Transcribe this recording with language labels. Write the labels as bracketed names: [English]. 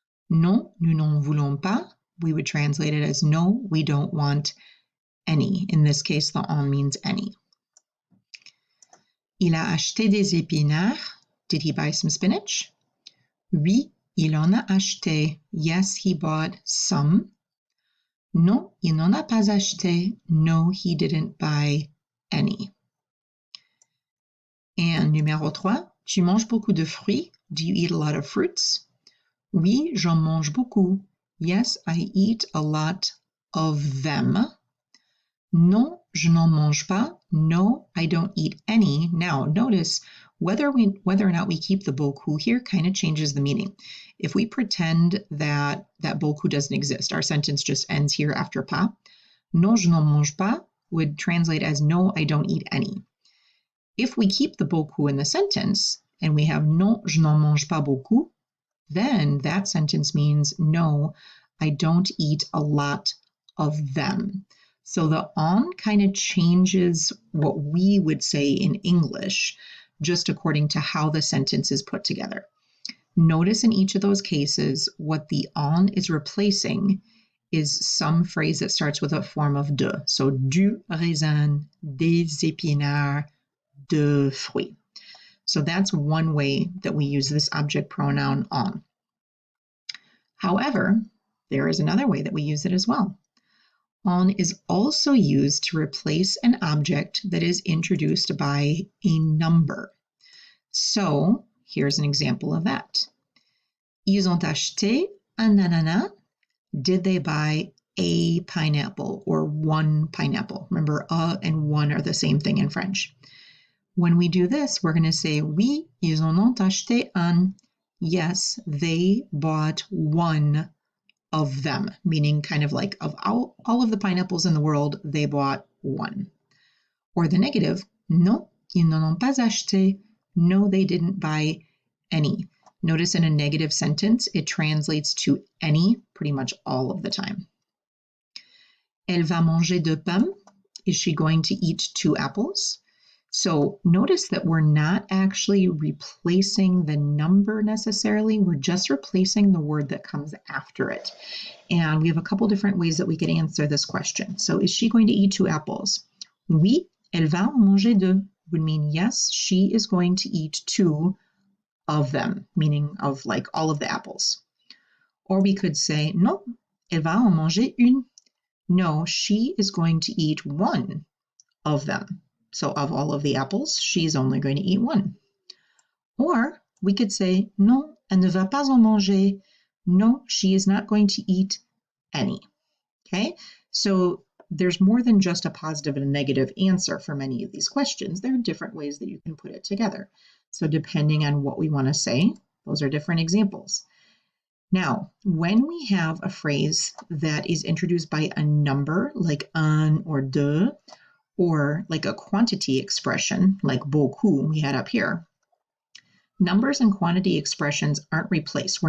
[French] Non, nous n'en voulons pas. [English] We would translate it as no, we don't want any. In this case, the en means any. [French] Il a acheté des épinards. [English] Did he buy some spinach? [French] Oui, il en a acheté. [English] Yes, he bought some. [French] Non, il n'en a pas acheté. [English] No, he didn't buy any. [French] And numéro 3, tu manges beaucoup de fruits? [English] Do you eat a lot of fruits? [French] Oui, j'en mange beaucoup. [English] Yes, I eat a lot of them. [French] Non, je n'en mange pas. [English] No, I don't eat any. Now, notice whether or not we keep the beaucoup here kind of changes the meaning. If we pretend that beaucoup doesn't exist, our sentence just ends here after pas. [French] Non, je n'en mange pas [English] would translate as no, I don't eat any. If we keep the beaucoup in the sentence and we have [French] non, je n'en mange pas beaucoup, [English] then that sentence means no, I don't eat a lot of them. So the on kind of changes what we would say in English, just according to how the sentence is put together. Notice in each of those cases, what the on is replacing is some phrase that starts with a form of de. So [French] du raisin, des épinards, de fruits. [English] So that's one way that we use this object pronoun on. However, there is another way that we use it as well. On is also used to replace an object that is introduced by a number. So here's an example of that. [French] Ils ont acheté un ananas. [English] Did they buy a pineapple or one pineapple? Remember, a and one are the same thing in French. When we do this, we're going to say, [French] oui, ils en ont acheté un. [English] Yes, they bought one of them, meaning kind of like of all of the pineapples in the world, they bought one. Or the negative, [French] non, ils n'en ont pas acheté. [English] No, they didn't buy any. Notice in a negative sentence, it translates to any pretty much all of the time. [French] Elle va manger 2 pommes. [English] Is she going to eat 2 apples? So notice that we're not actually replacing the number necessarily. We're just replacing the word that comes after it. And we have a couple different ways that we could answer this question. So is she going to eat 2 apples? [French] Oui, elle va en manger 2 [English] would mean yes, she is going to eat 2 of them, meaning of like all of the apples. Or we could say, [French] non, elle va en manger une. [English] No, she is going to eat 1 of them. So of all of the apples, she's only going to eat 1. Or we could say, [French] non, elle ne va pas en manger. [English] No, she is not going to eat any. Okay, so there's more than just a positive and a negative answer for many of these questions. There are different ways that you can put it together. So depending on what we want to say, those are different examples. Now, when we have a phrase that is introduced by a number like un or deux, or like a quantity expression like beaucoup we had up here, numbers and quantity expressions aren't replaced.